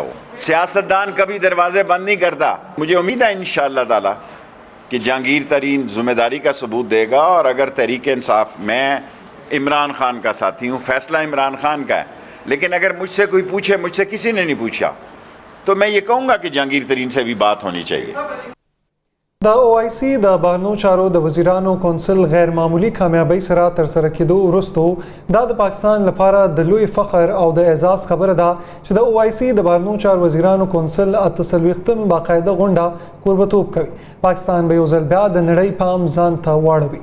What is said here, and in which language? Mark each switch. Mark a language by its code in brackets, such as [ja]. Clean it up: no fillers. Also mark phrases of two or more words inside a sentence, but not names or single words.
[ur] وہ سیاستدان کبھی دروازے بند نہیں کرتا۔ مجھے امید ہے [ar] إن شاء الله تعالى [ur] کہ جہانگیر ترین ذمہ داری کا ثبوت دے گا اور اگر تحریک انصاف، میں عمران خان کا ساتھی ہوں، فیصلہ عمران خان کا ہے، لیکن اگر مجھ سے کوئی پوچھے، مجھ سے کسی نے نہیں پوچھا، تو میں یہ کہوں گا کہ جہانگیر ترین سے بھی بات ہونی چاہیے. [ps] د OIC د بهرنیو چارو د وزیرانو کونسل غیر معمولی کامیابی سره ترسره کېدو وروستو دا د پاکستان لپاره د لوی فخر او د اعزاز خبره ده چې د OIC د بهرنیو چارو وزیرانو کونسل 48م باقاعده غونډه کوربتوب کوي. پاکستان به یو ځل بیا د نړۍ پام ځان ته واړوي.